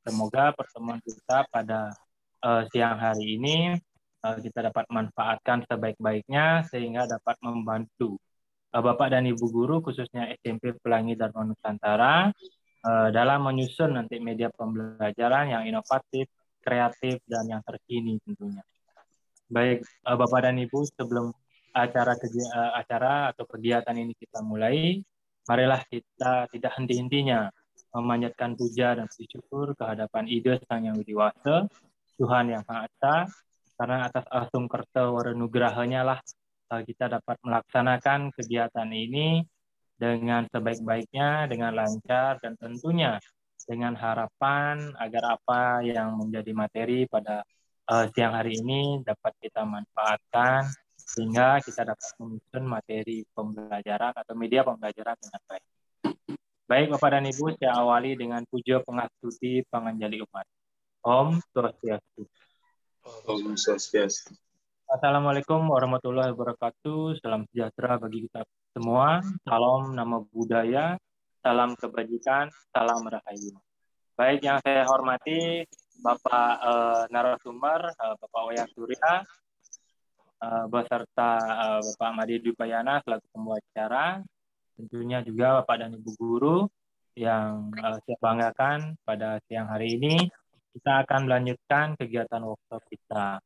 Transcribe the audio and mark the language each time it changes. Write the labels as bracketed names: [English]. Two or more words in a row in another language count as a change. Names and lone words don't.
[Indonesian] Semoga pertemuan kita pada siang hari ini kita dapat manfaatkan sebaik-baiknya sehingga dapat membantu Bapak dan Ibu Guru khususnya SMP Pelangi Dharma Nusantara dalam menyusun nanti media pembelajaran yang inovatif, kreatif, dan yang terkini tentunya. Baik, Bapak dan Ibu, sebelum acara atau kegiatan ini kita mulai, marilah kita tidak henti-hentinya memanjatkan puja dan puji syukur kehadapan Ida Sang Yang Widi Wasa, Tuhan Yang Maha Esa, karena atas asung kerta warenugrahanya lah kita dapat melaksanakan kegiatan ini dengan sebaik-baiknya, dengan lancar, dan tentunya dengan harapan agar apa yang menjadi materi pada siang hari ini dapat kita manfaatkan sehingga kita dapat menyusun materi pembelajaran atau media pembelajaran dengan baik. Baik Bapak dan Ibu, saya awali dengan puja pangastuti panganjali umat. [Sanskrit] Om Swastiastu. Om Swastiastu. [Arabic] السلام عليكم ورحمة الله وبركاته. [Indonesian] Salam sejahtera bagi kita semua. Salam nama budaya, salam kebajikan, salam rahayu. Baik, yang saya hormati Bapak narasumber, Bapak Wayan Surya, beserta Bapak Madi Dwi Payana selaku pembawa acara, tentunya juga Bapak dan Ibu Guru yang saya banggakan pada siang hari ini, kita akan melanjutkan kegiatan workshop kita.